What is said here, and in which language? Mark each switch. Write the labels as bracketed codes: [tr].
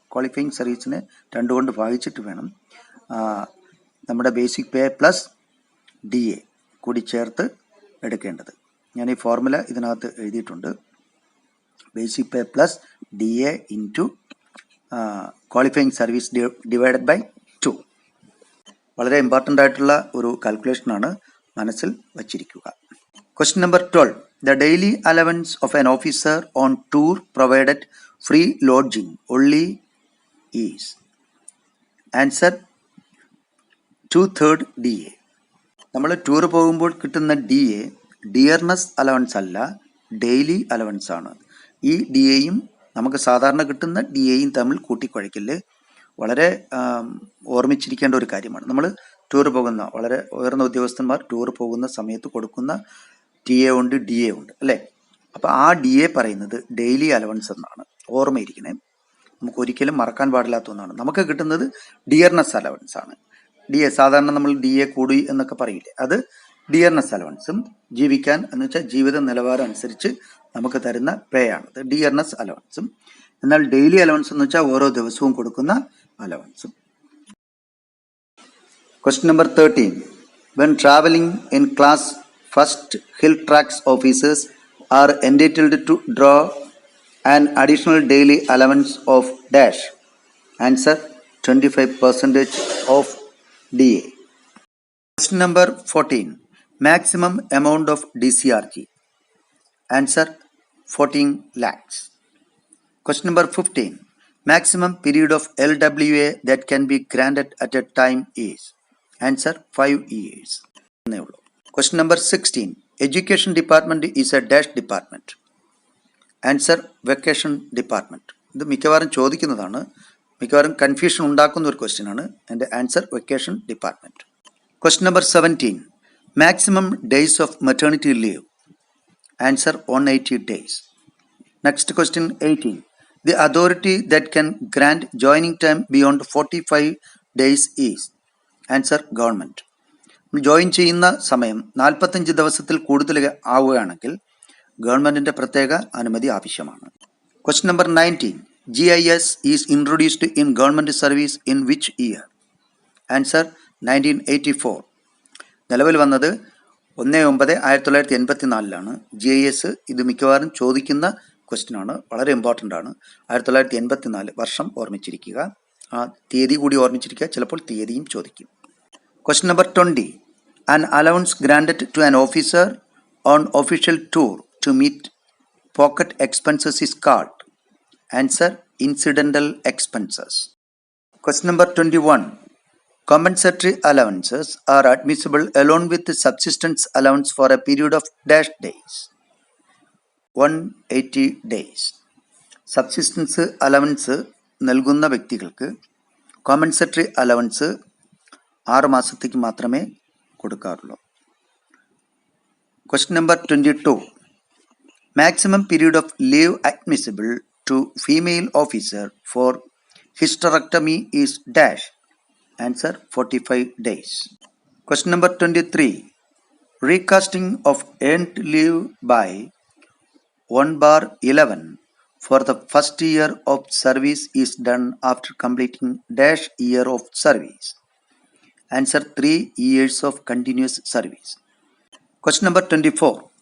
[ml] Qualifying സർവീസിനെ 2 കൊണ്ട് ഭാഗിച്ചിട്ട് വേണം നമ്മുടെ ബേസിക് പേ പ്ലസ് DA കൂടി ചേർത്ത് എടുക്കേണ്ടത്. ഞാൻ ഈ ഫോർമുല ഇതിനകത്ത് എഴുതിയിട്ടുണ്ട്. [en] Basic pay plus DA into qualifying service divided by 2. [ml] വളരെ ഇമ്പോർട്ടൻ്റ് ആയിട്ടുള്ള ഒരു കാൽക്കുലേഷനാണ്, മനസ്സിൽ വച്ചിരിക്കുക. [en] Question number 12. The daily allowance of an officer on tour provided free lodging only is. Answer: 2/3 DA. [ml] നമ്മൾ ടൂർ പോകുമ്പോൾ കിട്ടുന്ന DA ഡിയർനെസ് അലവൻസ് അല്ല, daily allowance ആണ്. ഈ DAയും നമുക്ക് സാധാരണ കിട്ടുന്ന DAയും തമ്മിൽ കൂട്ടിക്കുഴയ്ക്കല്. വളരെ ഓർമ്മിച്ചിരിക്കേണ്ട ഒരു കാര്യമാണ്. നമ്മൾ ടൂർ പോകുന്ന വളരെ ഉയർന്ന ഉദ്യോഗസ്ഥന്മാർ ടൂർ പോകുന്ന സമയത്ത് കൊടുക്കുന്ന TA ഉണ്ട്, DA ഉണ്ട് അല്ലേ? അപ്പോൾ ആ DA പറയുന്നത് ഡെയിലി അലവൻസ് എന്നാണ്. ഓർമ്മയിരിക്കണേ, നമുക്ക് ഒരിക്കലും മറക്കാൻ പാടില്ലാത്ത ഒന്നാണ്. നമുക്ക് കിട്ടുന്നത് ഡിയർനെസ് അലവൻസ് ആണ്. DA സാധാരണ നമ്മൾ DA കൂടി എന്നൊക്കെ പറയില്ലേ, അത് ഡിയർനെസ് അലവൻസും ജീവിക്കാൻ എന്ന് വെച്ചാൽ ജീവിത നിലവാരം അനുസരിച്ച് നമുക്ക് തരുന്ന പേ ആണത് ഡിയർനെസ് അലവൻസും. എന്നാൽ ഡെയിലി അലവൻസ് എന്ന് വെച്ചാൽ ഓരോ ദിവസവും കൊടുക്കുന്ന അലവൻസും. [en] Question number 13. When traveling in class first, hill tracks officers are entitled to draw an additional daily allowance of dash. Answer: 25% of DA. Question number 14. Maximum amount of DCRG. Answer: 14 lakhs. Question number 15. Maximum period of LWA that can be granted at a time is. Answer 5 years [ml] എന്നേ ഉള്ളൂ. [en] Question number 16. Education department is a dash department. Answer vacation department. [ml] ഇത് മിക്കവാറും ചോദിക്കുന്നതാണ്, മിക്കവാറും confusion ഉണ്ടാക്കുന്ന ഒരു question ആണ്. [en] എൻ്റെ answer vacation department. Question number 17. Maximum days of maternity leave. Answer 180 days. Next question 18. The authority that can grant joining time beyond 45 days is. Answer government. [ml] Join ചെയ്യുന്ന സമയം 45 ദിവസത്തിൽ കൂടുതൽ ആവുകയാണെങ്കിൽ ഗവൺമെന്റിന്റെ പ്രത്യേക അനുമതി ആവശ്യമാണ്. [en] Question number 19. GIS is introduced in government service in which year? Answer 1984. [ml] നിലവിൽ വന്നത് 1/9/1984 GIS. ഇത് മിക്കവാറും ചോദിക്കുന്ന ക്വസ്റ്റ്യൻ ആണ്, വളരെ ഇമ്പോർട്ടൻ്റ് ആണ്. 1984 വർഷം ഓർമ്മിച്ചിരിക്കുക, ആ തീയതി കൂടി ഓർമ്മിച്ചിരിക്കുക, ചിലപ്പോൾ തീയതിയും ചോദിക്കും. [en] Question number 20. An allowance granted to an officer on official tour to meet pocket expenses is called. Answer incidental expenses. Question number 21. Compensatory allowances are admissible along with the subsistence allowance for a period of dash days. 180 days. [ml] Subsistence allowance നൽകുന്ന വ്യക്തികൾക്ക് കോമ്പൻസറ്ററി allowance 6 മാസത്തേക്ക് മാത്രമേ കൊടുക്കാറുള്ളൂ. [en] Question number 22. Maximum period of leave admissible to female officer for hysterectomy is dash. Answer 45 days. Question number 23. Recasting of earned leave by 1/11 for the first year of service is done after completing dash year of service. Answer 3 years of continuous service. Question number 24.